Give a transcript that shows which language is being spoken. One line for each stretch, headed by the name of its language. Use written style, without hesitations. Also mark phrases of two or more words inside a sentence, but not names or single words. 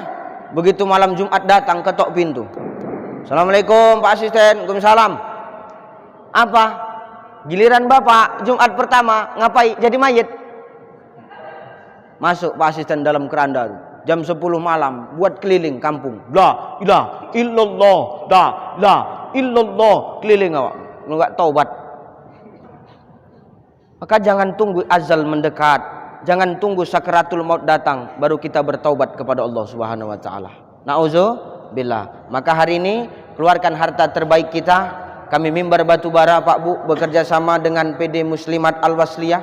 Indonesian: Begitu malam Jumat datang, ketok pintu. Assalamualaikum Pak asisten. Waalaikumsalam. Apa? Giliran Bapak Jumat pertama ngapain? Jadi mayit. Masuk Pak asisten dalam keranda. Jam 10 malam buat keliling kampung.
Arabic: لا إله إلا الله، لا إلا الله,
Indonesian: keliling awak. Enggak taubat. Maka jangan tunggu azal mendekat, jangan tunggu sakaratul maut datang baru kita bertaubat kepada Allah
Arabic: سبحانه وتعالى.
Indonesian: Nauzubillah. Maka hari ini keluarkan harta terbaik kita. Kami Mimbar Batubara Pak Bu bekerja sama dengan PD Muslimat Al-Wasliyah.